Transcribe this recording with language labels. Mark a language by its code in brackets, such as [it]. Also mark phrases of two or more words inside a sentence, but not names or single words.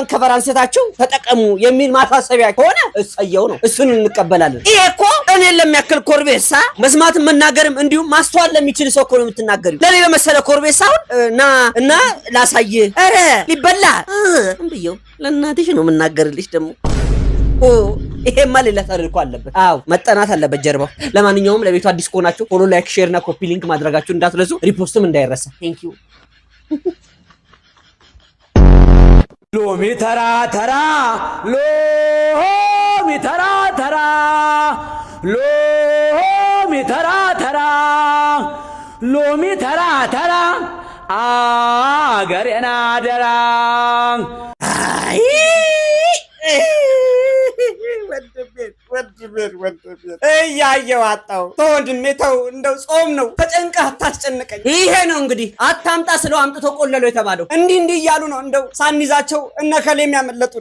[am] ከቨር አንስታችሁ ተጠቀሙ የሚል ማሳሰቢያ ከሆነ እሰየው ነው፣ እሱን እንቀበላለን። ይሄ እኮ እኔን ለሚያክል ኮርቤሳ መስማትም መናገርም እንዲሁም ማስተዋል ለሚችል ሰው እኮ ነው የምትናገሪው። ለኔ ለመሰለ ኮርቤሳውን እና ላሳይ አረ ሊበላ እንብየው ለእናትሽ ነው የምናገርልሽ። ደግሞ ይሄማ ሌላ ታሪክ አለበት። አዎ መጠናት አለበት ጀርባው። ለማንኛውም ለቤቱ አዲስ ከሆናችሁ [en] follow, like, share [am] እና [en] copy link [am] ማድረጋችሁ እንዳትረሱ። ሪፖስትም እንዳይረሳ። [en] thank you። [am] ሎሚ ተራ ተራ ሎሚ ተራ ተራ ሎሚ ተራ ተራ ሎሚ ተራ ተራ አገሬና አደራ። አይ ወድቤት እያየው አጣው። ተወንድሜ ተው፣ እንደው ጾም ነው፣ ተጨንቀህ አታስጨንቀኝ። ይሄ ነው እንግዲህ አታምጣ ስለው አምጥቶ ቆለሎ የተባለው። እንዲህ እያሉ ነው እንደው ሳንይዛቸው እነከሌም ያመለጡት።